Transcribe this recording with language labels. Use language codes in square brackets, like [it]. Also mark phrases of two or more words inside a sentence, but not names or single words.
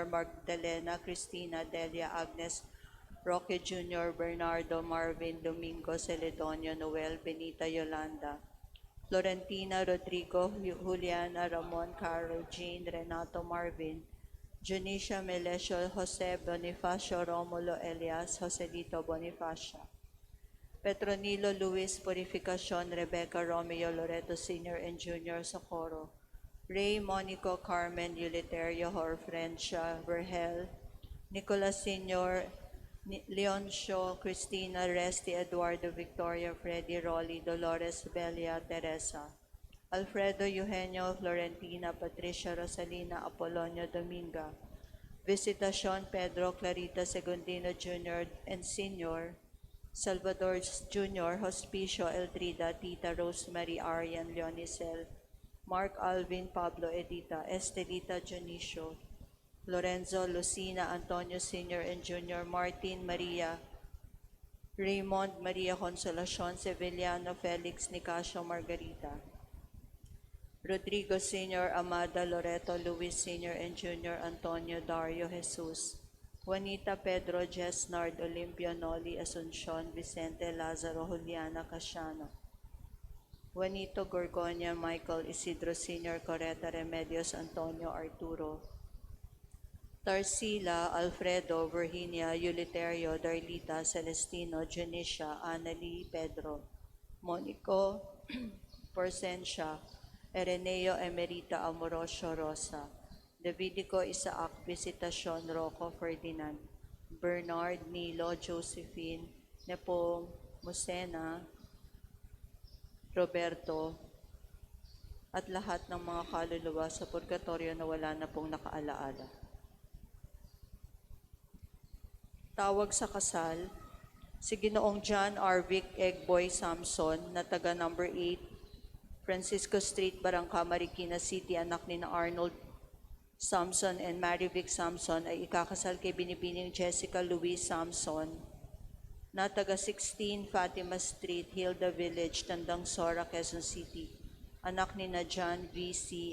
[tl] Magdalena, Cristina, Delia, Agnes, Roque Jr., Bernardo, Marvin, Domingo, Celedonio, Noel, Benita, Yolanda, Florentina, Rodrigo, Juliana, Ramon, Caro, Jean, Renato, Marvin, Junicia, Melesio, Jose, Bonifacio, Romulo, Elias, Joselito, Bonifacio, Petronilo, Luis, Purificacion, Rebecca, Romeo, Loreto Sr. and Jr., Socorro, Ray, Monico, Carmen, Uliterio, Horfrencia, Vergel, Nicolas Sr., Leoncio, Cristina, Resti, Eduardo, Victoria, Freddy, Rolly, Dolores, Belia, Teresa, Alfredo, Eugenio, Florentina, Patricia, Rosalina, Apolonio, Dominga, Visitacion, Pedro, Clarita, Segundino Jr. and Sr., Salvador Jr., Hospicio, Eldrida, Tita, Rosemary, Arian, Leonicel, Mark, Alvin, Pablo, Edita, Estelita, Junicio, Lorenzo, Lucina, Antonio Sr. and Jr., Martin, Maria, Raymond, Maria Consolacion, Sevillano, Felix, Nicasio, Margarita, Rodrigo Sr., Amada, Loreto, Luis Sr. and Jr., Antonio, Dario, Jesus, Juanita, Pedro, Jesnard, Olimpio, Noli, Asuncion, Vicente, Lazaro, Juliana, Casiano, Juanito, Gorgonia, Michael, Isidro Sr., Coreta, Remedios, Antonio, Arturo, Tarsila, Alfredo, Virginia, Uliterio, Darlita, Celestino, Junicia, Annalie, Pedro, Monico, Porcencia, Ereneo, Emerita, Amorosio, Rosa, Davidico, Isaac, Visitacion, Rocco, Ferdinand, Bernard, Nilo, Josephine, Nepomucena, Roberto, at lahat ng mga kaluluwa sa purgatorio na wala na pong nakaalaala. Tawag sa kasal, si Ginoong John R. Vic Egboy Samson na taga number 8, Francisco Street, Barangka, Marikina City, anak ni na Arnold Samson and Mary Vic Samson ay ikakasal kay Binibining Jessica Louise Samson na taga 16 Fatima Street, Hilda Village, Tandang Sora, Quezon City, anak ni na John V.C.